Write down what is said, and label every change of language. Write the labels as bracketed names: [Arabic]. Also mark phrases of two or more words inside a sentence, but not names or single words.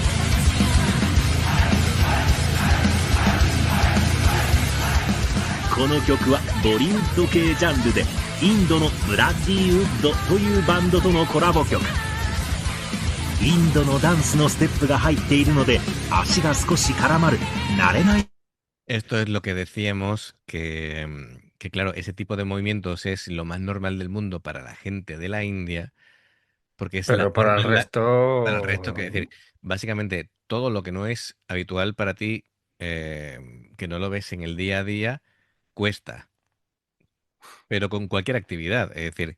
[Japanese] この曲はボリウッド系ジャンルでインドのブラッディウッドというバンドとのコラボ曲。インドのダンスのステップが入っているので足が少し絡まる慣れない。 [Spanish] Esto es lo que decíamos, que claro, ese tipo de movimientos es lo más normal del mundo para la gente de la India, porque es la Pero para el forma resto... para el resto, que decir, básicamente todo lo que no es habitual para ti, que no lo ves en el día a día, cuesta, pero con cualquier actividad, es decir,